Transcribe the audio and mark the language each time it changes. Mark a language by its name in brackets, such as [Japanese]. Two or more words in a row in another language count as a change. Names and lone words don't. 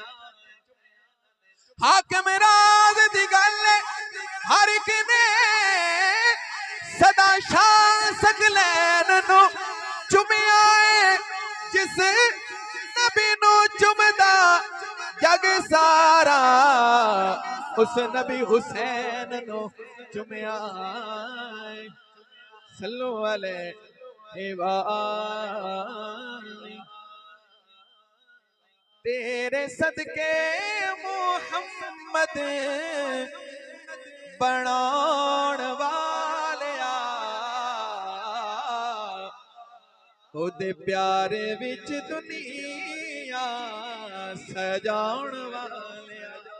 [Punjabi] حاکم راج دی گل ہر اک نے سدا شان ثقلین نوں چمیا جس نبی نوں چمدا جگ سارا اس نبی حسین نوں چمیا. [Arabic] صلوا عليه وآله. [Punjabi] تیرے صدقے محمد بناؤن والیا اودے پیارے وچ دنیا سجاؤن والیا.